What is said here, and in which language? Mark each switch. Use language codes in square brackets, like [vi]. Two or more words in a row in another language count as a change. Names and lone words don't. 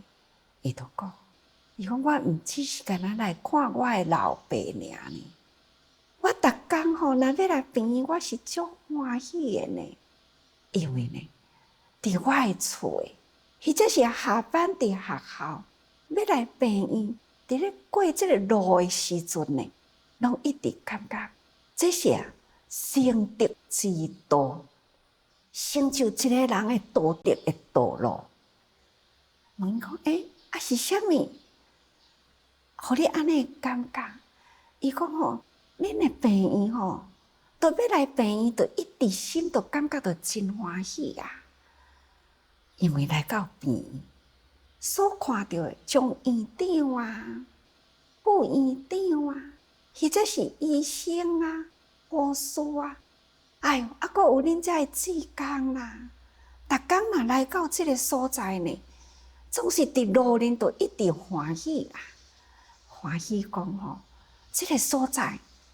[nan] 伊就讲，伊讲我毋只是干那来看我的老爸尔呢，我逐工若要来病院，我是足欢喜的呢，因为呢，伫我的厝或者是下班伫学校要来病院，伫咧过即个路的时阵呢，拢一直感觉这是成德之道，成就一个人的道德的道路。问讲是啥物？互你安尼感觉？伊讲恁的病院都要来病院，就一直心都感觉到真欢喜因为来到病院，所看到的从院长副院长或者是医生护士还阁有恁遮的志工逐工若来到即个所在呢，总是伫路面就一直欢喜欢喜讲即个所在